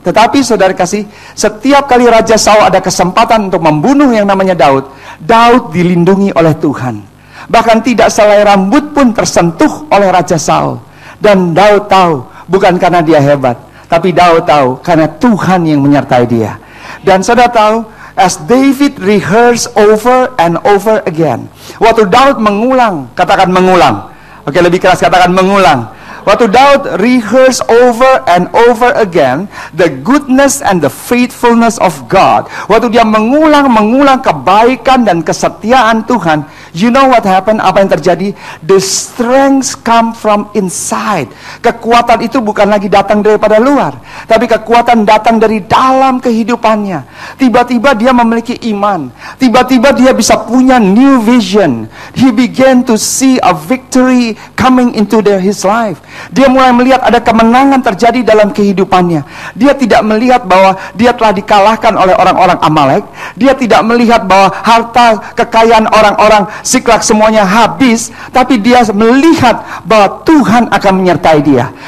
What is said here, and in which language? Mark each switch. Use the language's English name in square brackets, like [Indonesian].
[Indonesian] Tetapi saudara kasih, setiap kali Raja Saul ada kesempatan untuk membunuh yang namanya Daud, Daud dilindungi oleh Tuhan. Bahkan tidak selai rambut pun tersentuh oleh Raja Saul. Dan Daud tahu, bukan karena dia hebat, tapi Daud tahu karena Tuhan yang menyertai dia. Dan saudara tahu, [English] as David rehearse over and over again. [Indonesian] Waktu Daud mengulang, katakan mengulang. Oke, lebih keras, katakan mengulang. Waktu [English] Daud rehearse over and over again the goodness and the faithfulness of God. [Indonesian] Waktu dia mengulang kebaikan dan kesetiaan Tuhan, [English] you know what happened? [Indonesian] Apa yang terjadi? [English] The strength come from inside. [Indonesian] Kekuatan itu bukan lagi datang daripada luar, tapi kekuatan datang dari dalam kehidupannya. Tiba-tiba dia memiliki iman. Tiba-tiba dia bisa punya [English] new vision. He began to see a victory coming into his life. [Indonesian] Dia mulai melihat ada kemenangan terjadi dalam kehidupannya. Dia tidak melihat bahwa dia telah dikalahkan oleh orang-orang Amalek. Dia tidak melihat bahwa harta kekayaan orang-orang Siklak semuanya habis. Tapi dia melihat bahwa Tuhan akan menyertai dia.